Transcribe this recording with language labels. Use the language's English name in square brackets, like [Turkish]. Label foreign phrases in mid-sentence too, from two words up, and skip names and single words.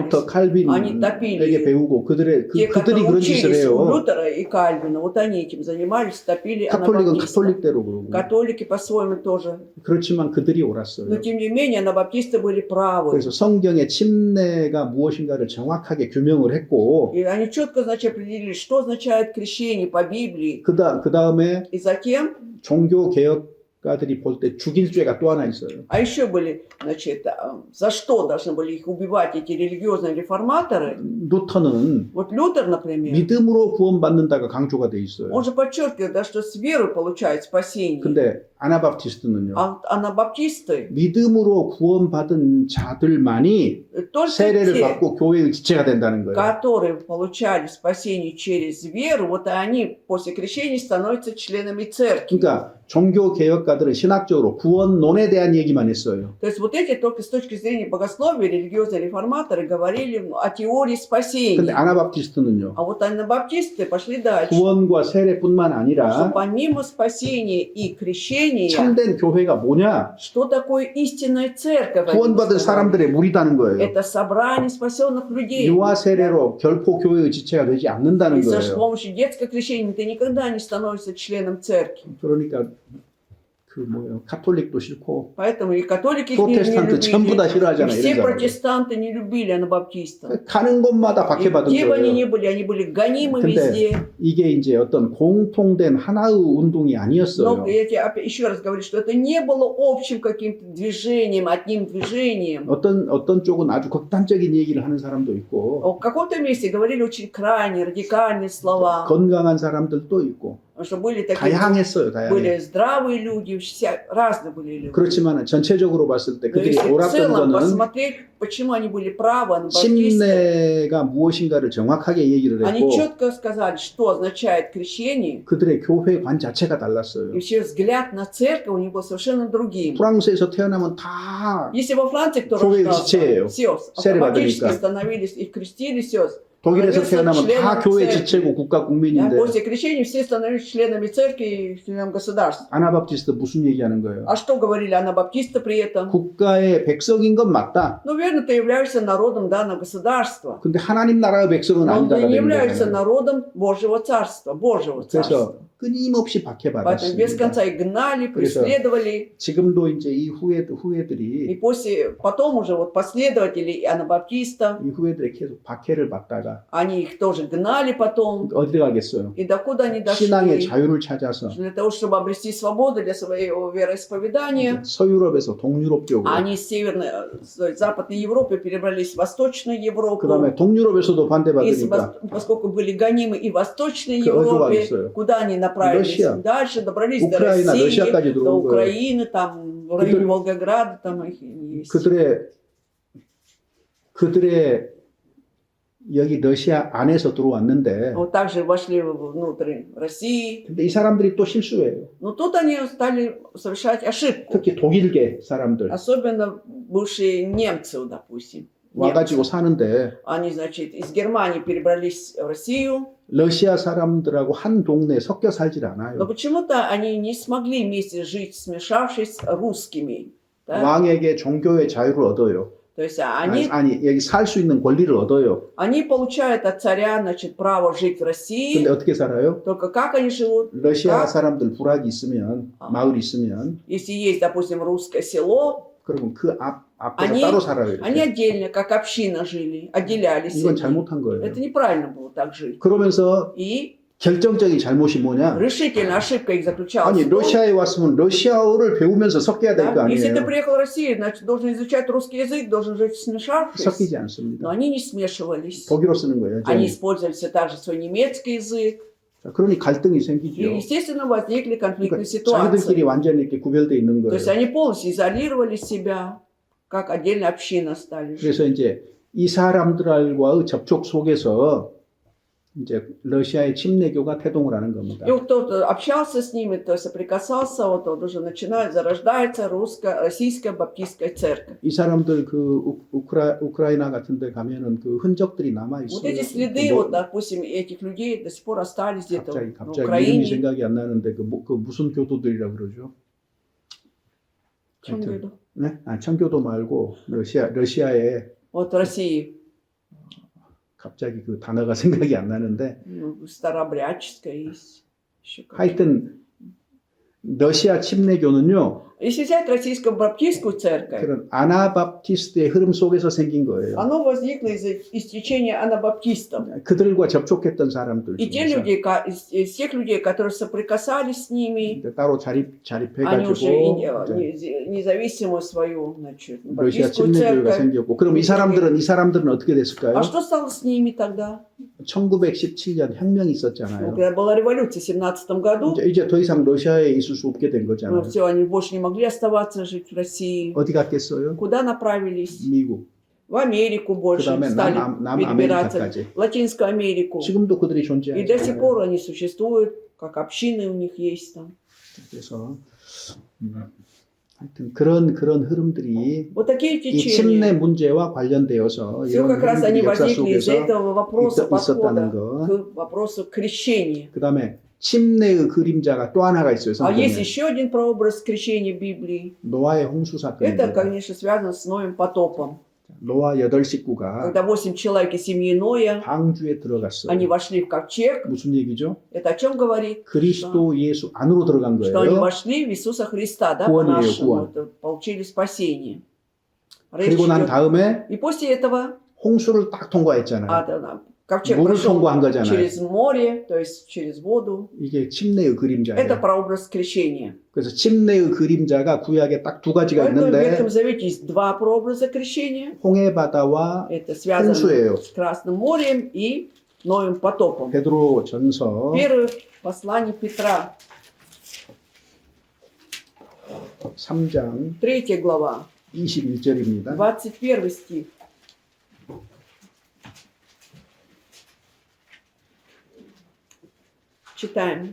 [Korean] 루터 [Russian] Они топили. [Korean] 칼빈에게 배우고 [Russian] Те, [Korean] 그들이 [Russian] которые [Korean] 그런 짓을 [Russian] учились у [Korean] 해요. [Russian] Лютера и Кальвина, вот они этим занимались, топили [Korean] 카톨릭은 [Russian] анабаптистов. [Korean] 카톨릭대로 그러고. [Russian] Католики по-своему тоже. [Korean] 그렇지만 그들이 [Russian] Но [Korean] 옳았어요. [Russian] тем не менее, анабаптисты были правы. [Korean] 그래서 성경의 침례가 무엇인가를 정확하게 규명을 했고 [Russian] И они четко, значит, определили, что означает крещение по Библии. [Korean] 그 다음에 [Russian] И затем, [Korean] 종교 개혁가들이 볼 때 죽일 죄가 또 하나 있어요. [Russian] а еще были, значит, за что должны были их убивать эти религиозные реформаторы? [Korean] 루터는 [Russian] Вот Лютер, например, [Korean] 믿음으로 구원받는다가 강조가 돼 있어요. [Russian] он же подчеркивает, да, что с верой получает спасение. [Korean] 근데 아나바프티스트는요. [Russian] А анабаптисты [Korean] 믿음으로 구원받은 자들만이 [Russian] только [Korean] 세례를 [Russian] те, [Korean] 받고 교회의 지체가 된다는 거예요. [Russian] которые получали спасение через веру, вот они после крещения становятся членами церкви. [Korean] 그러니까 종교 개혁가들은 신학적으로 구원론에 대한 얘기만 했어요. [Russian] То есть вот эти только с точки зрения богословия религиозные реформаторы говорили о теории [Korean] 근데 [Russian] спасения. [Korean] 아나바프티스트는요. [Russian] А вот анабаптисты пошли дальше. [Korean] 구원과 세례뿐만 [Russian] Что [Korean] 아니라 [Russian] помимо спасения и крещения, [Korean] 참된 교회가 뭐냐? [Russian] что такое истинная церковь? они [Korean] 구원받은 [Russian] сказали. [Korean] 사람들의 무리다는 거예요. [Russian] Это собрание спасенных людей. [Korean] 유아 세례로 결코 교회의 지체가 되지 않는다는 [Russian] И с [Korean] 거예요. [Russian] помощью детского крещения ты никогда не становишься членом церкви. [Korean] 그러니까 그 뭐예요? 카톨릭도 싫고 [Russian] Поэтому и католики их не [Korean] 프로테스탄트 전부 다 [Russian] любили. И [Korean] 싫어하잖아요. [Russian] все [Korean] 이런 사람들. [Russian] протестанты не любили анабаптистов. [Korean] 가는 곳마다 [Russian] И [Korean] 박해받은 [Russian] где бы они ни [Korean] 거예요. [Russian] были, они были гонимы [Korean] 근데 [Russian] везде. [Korean] 이게 이제 어떤 공통된 하나의 운동이 [Russian] Но [Korean] 아니었어요. [Russian] я тебе еще раз говорю, что это не было общим каким-то движением, одним движением. [Korean] 어떤 쪽은 아주 극단적인 얘기를 하는 사람도 있고 [Russian] В каком-то месте говорили очень крайне, радикальные слова. [Korean] 건강한 사람들도 있고 [Russian] Потому что были такие, [Korean] 다양했어요. 다양해. [Russian] были здравые люди, разные были люди. [Korean] 그렇지만 전체적으로 봤을 때 [Russian] Но [Korean] 그들이 [Russian] если в [Korean] 옳았던 [Russian] целом [Korean] 거는 [Russian] посмотреть, почему они были правы, анабаптисты, [Korean] 침례가 무엇인가를 정확하게 얘기를 [Russian] они [Korean] 했고 [Russian] четко сказали, что означает крещение, [Korean] 그들의 교회관 자체가 달랐어요. [Russian] и вообще взгляд на церковь у них был совершенно другим. [Korean] 프랑스에서 태어나면 다 [Russian] Если во Франции кто [Korean] 교회 [Russian] рождался, [Korean] 지체예요. [Russian] все [Korean] 세례 [Russian] автоматически [Korean] 받으니까. [Russian] становились и крестили сестры. [Korean] 독일에서 태어나면 다 교회 지체고 국가 [Russian] Да, [Korean] 국민인데 [Russian] после крещения все становились членами церкви и членами государства. [Korean] 아나바프티스트 무슨 얘기하는 거예요? [Russian] А что говорили анабаптисты при этом? [Korean] 국가의 백성인 건 맞다. [Russian] Ну, верно, ты являешься народом данного государства. [Korean] 근데 하나님 나라의 백성은 [Russian] Но ты [Korean] 아니다가 [Russian] не [Korean] 되는 [Russian] являешься [Korean] 거잖아요. [Russian] народом Божьего царства, Божьего царства. [Korean] 그래서 끊임없이 [Russian] Поэтому без [Korean] 박해받았습니다. [Russian] конца их гнали, [Korean] 그래서 [Russian] преследовали. [Korean] 지금도 이제 이 [Russian] И [Korean] 후예들이 [Russian] потом уже вот последователи анабаптистов, [Korean] 이 후예들이 계속 박해를 받다가 [Russian] они их тоже гнали потом. [Korean] 어디 가겠어요? [Russian] И докуда они [Korean] 신앙의 [Russian] дошли? [Korean] 자유를 찾아서 [Russian] Для того, чтобы обрести свободу для своего вероисповедания, [Korean] 서유럽에서 동유럽 쪽으로 [Russian] они с Западной Европы перебрались в Восточную Европу. [Korean] 그다음에 동유럽에서도 [Russian] И [Korean] 반대받으니까 [Russian] поскольку были гонимы и в Восточной [Korean] 그 어디로 [Russian] Европе, [Korean] 가겠어요? [Russian] куда они направились? Россия. Дальше добрались до [Korean] 우크라이나, [Russian] России, [Korean] 러시아까지 [Russian] до [Korean] 들어온 거예요. [Russian] Украины, там в районе Волгограда, там их есть. [Korean] 그들의 여기 러시아 안에서 들어왔는데 [Russian] Вот также вошли внутрь России. [Korean] 근데 이 사람들이 또 실수해요. [Russian] Но тут они стали совершать ошибку. [Korean] 특히 독일계 사람들 [Russian] Особенно бывшие немцы, допустим. [Korean] 와가지고 사는데 [Russian] Они, значит, из Германии перебрались в Россию, [Korean] 러시아 사람들하고 한 동네에 섞여 살질 [Russian] но [Korean] 않아요. [Russian] почему-то они не смогли вместе жить, смешавшись с русскими. Да? [Korean] 왕에게 종교의 자유를 얻어요. [Russian] То есть они, [Korean] 아니 여기 살 수 있는 권리를 얻어요. [Russian] они получают от царя, значит, право жить в России. [Korean] 근데 어떻게 살아요? [Russian] Только как они живут? [Korean] 러시아 [Russian] как? [Korean] 사람들 부락이 있으면 마을이 있으면 [Russian] Если есть, допустим, русское село, [Korean] 그러면 그 앞에서 아니, 따로 살아요. [Russian] они [Korean] 이렇게. [Russian] отдельно, как община жили, отделялись. [Korean] 이건 [Russian] от них. [Korean] 잘못한 거예요. [Russian] Это неправильно было так жить. [Korean] 그러면서 [Russian] И [Korean] 결정적인 잘못이 뭐냐? [Russian] решительная ошибка их заключалась [Korean] 아니 [Russian] в том, [Korean] 러시아에 왔으면 러시아어를 배우면서 섞여야 될 거 [Russian] да, если ты [Korean] 아니에요. [Russian] приехал в Россию, значит, должен изучать русский язык, должен жить смешавшись. [Korean] 섞이지 [Russian] Но [Korean] 않습니다. [Russian] они не смешивались. [Korean] 독일어 쓰는 거예요. [Russian] Они [Korean] 저는. [Russian] использовали все также свой немецкий язык. [Korean] 자, 그러니 갈등이 [Russian] И, [Korean] 생기죠. [Russian] естественно, возникли конфликтные [Korean] 그러니까 자기들끼리 [Russian] ситуации. [Korean] 완전히 이렇게 구별돼 있는 [Russian] То [Korean] 거예요. [Russian] есть они полностью изолировали себя, как отдельная община стали жить. [Korean] 그래서 이제 이 사람들과의 접촉 속에서 이제 러시아의 침례교가 태동을 하는 겁니다. [Russian] И вот кто-то общался с ними, то есть соприкасался, вот уже начинает, зарождается российская баптистская церковь. [Korean] 이 사람들 그 우크라이나 같은 데 가면은 그 흔적들이 남아 [Russian] Вот [Korean] 있어요. [Russian] эти следы, вот, допустим, этих людей до сих пор остались где-то [Korean] 갑자기 [Russian] на [Korean] 이름이 [Russian] Украине. [Korean] 생각이 안 나는데 그 무슨 교도들이라고 그러죠? 청교도. 네? 아, 청교도 말고 러시아에 [Russian] Вот в России [Korean] 갑자기 그 단어가 생각이 안 나는데 [Russian] старообрядческая есть. Еще как. [Korean] 하여튼 러시아 침례교는요 [Russian] Если взять российскую баптистскую церковь, [Korean] 그런 아나바프티스트의 흐름 속에서 생긴 거예요. [Russian] оно возникло из течения анабаптистов. [Korean] 그들과 접촉했던 사람들 [Russian] И те [Korean] 중에서 [Russian] люди, из тех людей, которые соприкасались с ними, [Korean] 이제 따로 [Russian] они уже [Korean] 자립해가지고 [Russian] независимую свою, значит, [Korean] 러시아 [Russian] баптистскую [Korean] 침례교회가 [Russian] церковь. [Korean] 생겼고 그럼 이 사람들은 어떻게 됐을까요? [Russian] А что стало с ними тогда? [Korean] 1917년 혁명이 [Russian] Ну, [Korean] 있었잖아요. [Russian] когда была революция в 1917 году, [Korean] 이제 더 이상 러시아에 있을 수 없게 된 거잖아요. [Russian] все, они больше не могли оставаться жить в России. [Korean] 어디 갔겠어요? [Russian] Куда направились? [Korean] 미국, [Russian] В Америку больше [Korean] 그다음에 [Russian] стали перебираться, [Korean] 남아메리카까지. [Russian] в Латинскую Америку. [Korean] 지금도 그들이 [Russian] И до сих [Korean] 존재하잖아요. [Russian] пор они существуют, как общины у них есть там. [Korean] 그래서 하여튼 그런 흐름들이 [Russian] Вот такие [Korean] 이 침례 [Russian] течения. [Korean] 문제와 관련되어서 [Russian] Все [Korean] 이런 [Russian] как раз они [Korean] 흐름들이 역사 [Russian] возникли из-за [Korean] 속에서 [Russian] этого вопроса, [Korean] 있었다는 [Russian] подхода [Korean] 거. [Russian] к вопросу крещения. [Korean] 그 다음에 침례의 그림자가 또 하나가 있어요. [Russian] А есть [Korean] 성경에. [Russian] еще один прообраз крещения Библии. [Korean] 노아의 홍수 [Russian] Это, [Korean] 사건입니다. [Russian] конечно, связано с Ноем потопом. [Korean] 노아 8식구가 [Russian] Когда 8 человек из семьи Ноя, [Korean] 방주에 들어갔어요. [Russian] они вошли в ковчег. [Korean] 무슨 얘기죠? [Russian] Это о чем говорит? [Korean] 그리스도 예수 안으로 들어간 [Russian] Что они [Korean] 거예요. [Russian] вошли в Иисуса Христа, да, [Korean] 구원이에요, [Russian] по-нашему, [Korean] 구원. [Russian] это получили спасение. Речь [Korean] 그리고 난 [Russian] идет- [Korean] 다음에 [Russian] И после этого [Korean] 홍수를 딱 통과했잖아요. [Russian] ковчег [Korean] 물을 [Russian] прошел [Korean] 통과한 거잖아요. [Russian] через море, то есть через воду. [Korean] 이게 침례의 [Russian] Это [Korean] 그림자예요. [Russian] прообраз крещения. [Korean] 그래서 침례의 그림자가 구약에 딱 두 가지가 [Russian] Поэтому в [Korean] 있는데 [Russian] Ветхом Завете есть два прообраза крещения. [Korean] 홍해 바다와 [Russian] Это связано [Korean] 홍수예요. [Russian] с Красным морем и Ноем потопом. [Korean] 베드로 전서 [Russian] Первое послание Петра, [Korean] 3장 [Russian] 3 глава, [Korean] 21절입니다. [Russian] 21 стих. Читаем.